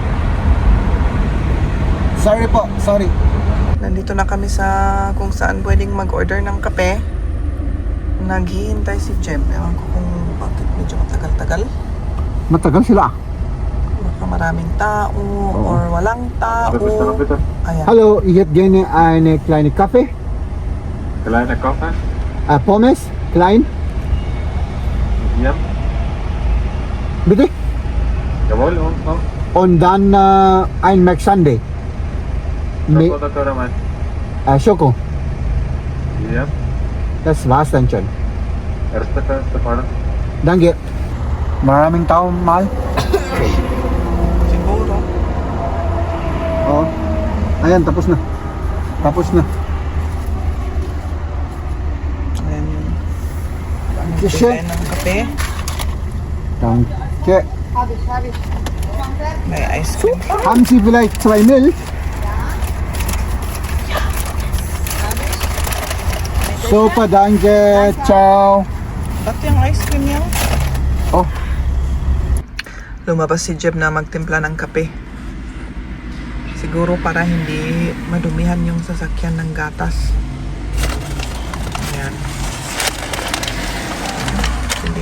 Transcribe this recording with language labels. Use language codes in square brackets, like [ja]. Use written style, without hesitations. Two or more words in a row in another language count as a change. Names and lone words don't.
[tl] Sorry po, sorry. Nandito na kami sa kung saan pwedeng mag-order ng kape. Naghihintay si Jem. Ewan ko kung bakit medyo matagal-tagal. Matagal sila. Baka maraming tao or walang tao. Ayan. [de] Hallo, ich hätte gerne eine kleine Kaffee. Kleine Kaffee? Pommes, klein. Ja. Bitte? Jawohl, und noch? Und dann ein Mac Sunday. Schoko oder Karamell? Schoko. Ja. Das war's dann schon. Erste Fahrer. Danke. [tl] Maraming tao, mahal. Siguro. Oo. Ayan, tapos na. Tapos na. Ayan yun. Kishe. Bigay ng kape. [de] Danke. [tl] May ice cream. [de] Haben Sie vielleicht 2 Milch? Super, danke. Ciao. [tl] Ba't yung ice cream yan? Oh, Lumabas si Jeb na magtimpla ng kape. Siguro para hindi madumihan yung sasakyan ng gatas. Ayan. Sige.